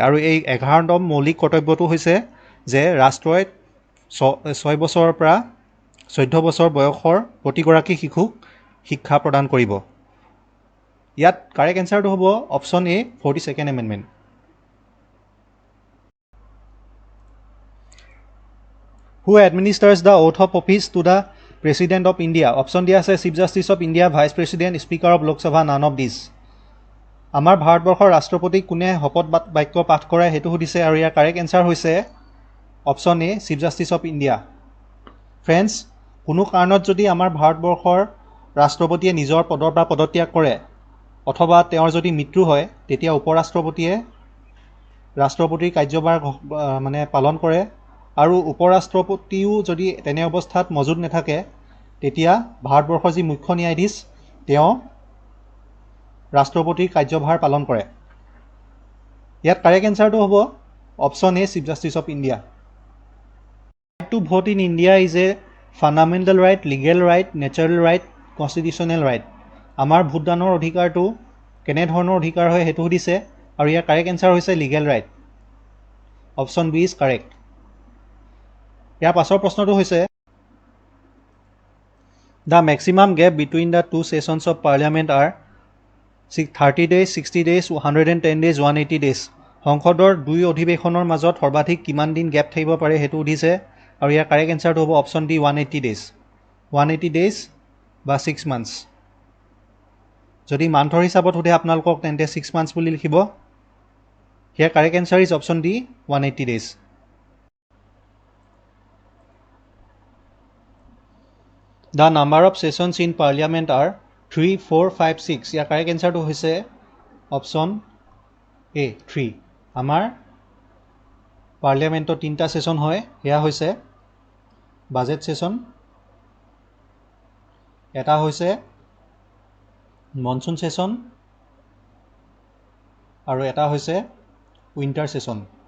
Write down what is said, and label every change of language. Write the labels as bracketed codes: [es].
[as] আৰু এই 11তম মৌলিক কৰ্তব্যটো হৈছে যে ৰাষ্ট্ৰই 6 বছৰৰ পৰা 14 বছৰ বয়সৰ প্ৰতিগৰাকী শিশুক শিক্ষা প্ৰদান কৰিব। ইয়াত কাৰেক্ট এনচাৰটো হ'ব option A, 42nd amendment. [en] Who administers the oath of office to the President of India? Option [as] দিয়া আছে [en] Chief justice of India, vice president, speaker of Lok Sabha, none of these. [as] আমাৰ ভাৰতবৰ্ষৰ ৰাষ্ট্ৰপতিক কোনে শপত বাক্য পাঠ কৰায় সেইটো সুধিছে। আৰু ইয়াৰ কাৰেক্ট এনচাৰ হৈছে option A, [en] Chief justice of India. [as] Friends, কোনো কাৰণত যদি আমাৰ ভাৰতবৰ্ষৰ ৰাষ্ট্ৰপতিয়ে নিজৰ পদৰ পৰা পদত্যাগ কৰে অথবা তেওঁৰ যদি মৃত্যু হয় তেতিয়া উপৰাষ্ট্ৰপতিয়ে ৰাষ্ট্ৰপতিৰ কাৰ্যভাৰ পালন কৰে। আৰু উপৰাষ্ট্ৰপতিও যদি তেনে অৱস্থাত মজুত নাথাকে তেতিয়া ভাৰতবৰ্ষৰ যি মুখ্য ন্যায়াধীশ তেওঁ ৰাষ্ট্ৰপতিৰ কাৰ্যভাৰ পালন কৰে। ইয়াত কাৰেক্ট এনচাৰটো হ'ব option A, [en] Chief justice of India. Right to vote in India is a fundamental right, legal right, natural right, constitutional right. [as] আমাৰ ভোটদানৰ অধিকাৰটো কেনেধৰণৰ অধিকাৰ হয় সেইটো সুধিছে। আৰু ইয়াৰ কাৰেক্ট এনচাৰ হৈছে legal right. [en] Option B is correct. [as] ইয়াৰ পাছৰ প্ৰশ্নটো হৈছে [en] The maximum gap between the two sessions of parliament or 30 days, 60 days, 110 days, 180 days. [as] সংসদৰ দুই অধিৱেশনৰ মাজত সৰ্বাধিক কিমান দিন গেপ থাকিব পাৰে সেইটো সুধিছে। আৰু ইয়াৰ কাৰেক্ট এনচাৰটো হ'ব অপশ্যন ডি, 180 days। 180 days বা 6 months। যদি মান্থৰ হিচাপত সোধে আপোনালোকক তেন্তে 6 months বুলি লিখিব। ইয়াৰ [en] Correct answer is option D, 180 days। The number of sessions in parliament are 3, 4, 5, 6. [as] Year correct এনচাৰটো হৈছে অপশ্যন এ, 3। আমাৰ পাৰ্লিয়ামেণ্টত 3টা ছেছন হয়। সেয়া হৈছে বাজেট ছেছন, এটা হৈছে মনচুন ছেছন আৰু এটা হৈছে উইণ্টাৰ ছেছন।